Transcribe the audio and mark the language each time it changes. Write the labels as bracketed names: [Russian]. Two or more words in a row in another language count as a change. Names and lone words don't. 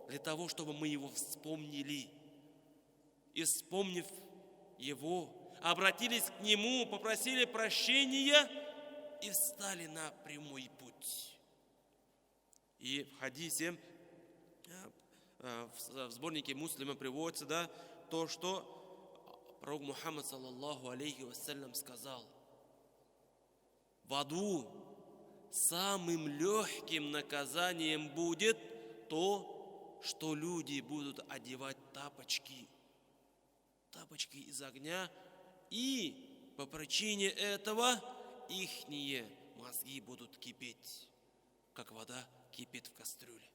[Russian] Для того, чтобы мы Его вспомнили. И вспомнив Его, обратились к Нему, попросили прощения и встали на прямой путь. И в хадисе, в сборнике Муслима приводится, да, то, что пророк Мухаммад [Arabic] صلى الله عليه وسلم [Russian] сказал: в аду самым легким наказанием будет то, что люди будут одевать тапочки из огня, и по причине этого ихние мозги будут кипеть, как вода кипит в кастрюле.